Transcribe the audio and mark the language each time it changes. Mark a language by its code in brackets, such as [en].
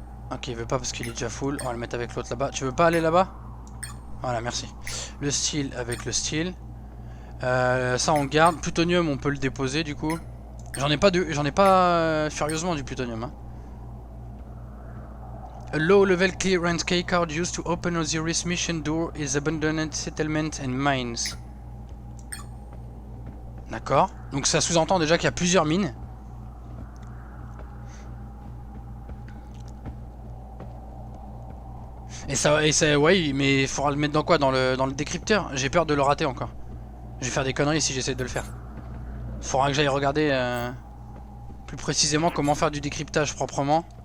[fr] Ok, il veut pas parce qu'il est déjà full, on va le mettre avec l'autre là-bas. Tu veux pas aller là-bas? Voilà, merci. Le steel avec le steel. Ça on garde. Plutonium on peut le déposer du coup. J'en ai pas furieusement du plutonium. Hein. [en] A low level clearance key card used to open Osiris mission door is abandoned settlement and mines. [fr] D'accord. Donc ça sous-entend déjà qu'il y a plusieurs mines. Et ça, ouais, mais il faudra le mettre dans quoi? Dans le décrypteur? J'ai peur de le rater encore. Je vais faire des conneries si j'essaie de le faire. Faudra que j'aille regarder plus précisément comment faire du décryptage proprement.